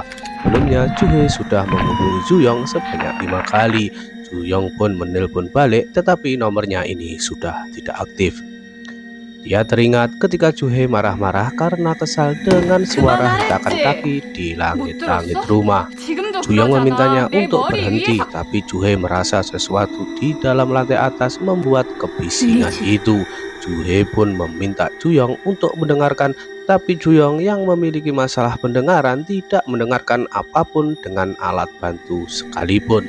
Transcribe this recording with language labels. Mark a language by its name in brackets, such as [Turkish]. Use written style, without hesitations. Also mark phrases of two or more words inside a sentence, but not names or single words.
[Indonesian] Sebelumnya Juhe sudah menghubungi Juyong sebanyak 5 kali. Juyong pun menelpon balik tetapi nomornya ini sudah tidak aktif. Dia teringat ketika Juhe marah-marah karena kesal dengan suara hentakan kaki di [Korean] 못 [Indonesian] langit-langit [Korean] 들었어? [Indonesian] rumah. [Korean] 지금도 [Indonesian] Juyong [Korean] 그러잖아. [Indonesian] memintanya [Korean] 내 [Indonesian] untuk [Korean] 머리 [Indonesian] berhenti, [Korean] 위에서. [Indonesian] tapi Juhe merasa sesuatu di dalam lantai atas membuat kebisingan [Korean] 미친. [Indonesian] itu. Juhe pun meminta Juyong untuk mendengarkan, tapi Juyong yang memiliki masalah pendengaran tidak mendengarkan apapun dengan alat bantu sekalipun.